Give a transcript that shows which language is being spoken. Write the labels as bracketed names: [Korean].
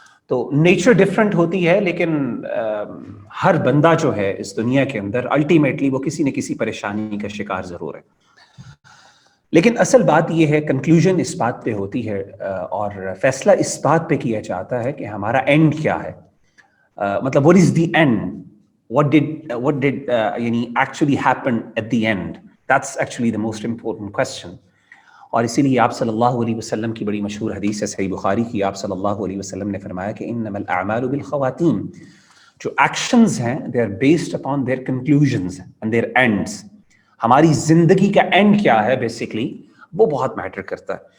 [Urdu] تو nature different ہوتی ہے, لیکن ہر بندہ جو ہے اس دنیا کے اندر الٹیمیٹلی وہ کسی نہ کسی پریشانی کا شکار ضرور ہے. لیکن اصل بات یہ ہے, کنکلوژن اس بات پہ ہوتی ہے اور فیصلہ اس بات پہ کیا جاتا ہے کہ ہمارا اینڈ کیا ہے. [English] مطلب what is the end, what did یعنی actually happen at the end, that's actually the most important question. [Urdu] اور اسی لیے آپ صلی اللہ علیہ وسلم کی بڑی مشہور حدیث ہے صحیح بخاری کی. آپ صلی اللہ علیہ وسلم نے فرمایا کہ [Arabic] انما الاعمال بالخواتیم, [Urdu] جو ایکشنز ہیں [English] they are based upon their conclusions and their ends. [Urdu] ہماری زندگی کا اینڈ کیا ہے بیسیکلی وہ بہت میٹر کرتا ہے.